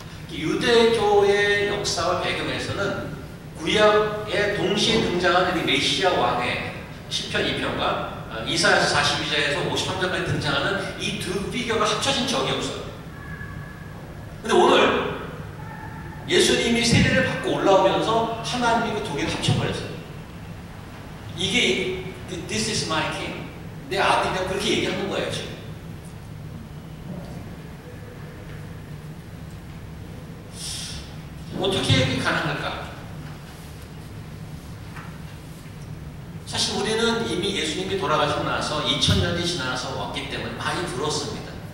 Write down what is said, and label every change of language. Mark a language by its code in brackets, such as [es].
[ko] 유대교의 역사와 배경에서는 구약에 동시에 등장하는 이 메시아 왕의 시편 2편과 이사야서 42장에서 53장까지 등장하는 이 두 피규어가 합쳐진 적이 없어요. 근데 오늘 예수님이 세례를 받고 올라오면서 하나님이 그 두 개를 합쳐버렸어요. 이게 [en] This is my king. [ko] 내 아들이라고 그렇게 얘기하는 거예요, 지금. 어떻게 이게 가능할까? 사실 우리는 이미 예수님이 돌아가시고 나서 2000년이 지나서 왔기 때문에 많이 들었습니다.